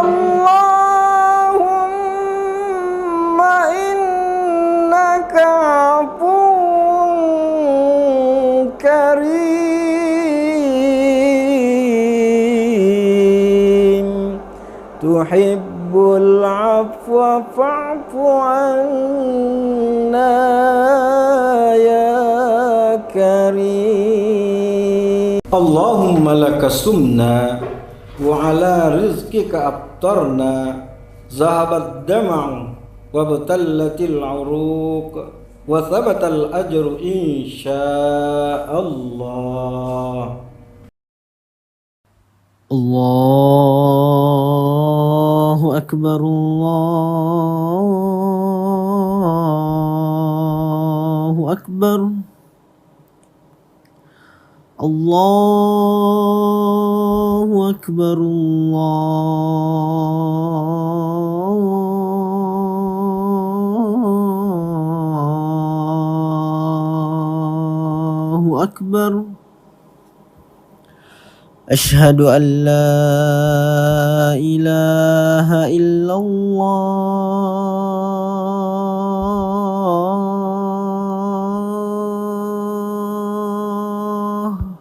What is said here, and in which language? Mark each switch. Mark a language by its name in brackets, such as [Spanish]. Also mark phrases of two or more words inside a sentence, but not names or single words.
[Arabic] اللهم إنك عفو كريم تحب العفو فاعف عنا يا كريم. اللهم لك صمنا وعلى رزقك أفطرنا ذهب الظمأ وابتلت العروق وثبت الأجر إن شاء الله. الله أكبر الله أكبر الله أكبر الله أكبر, Allahu akbar, Allahu akbar. أشهد أن لا إله إلا الله.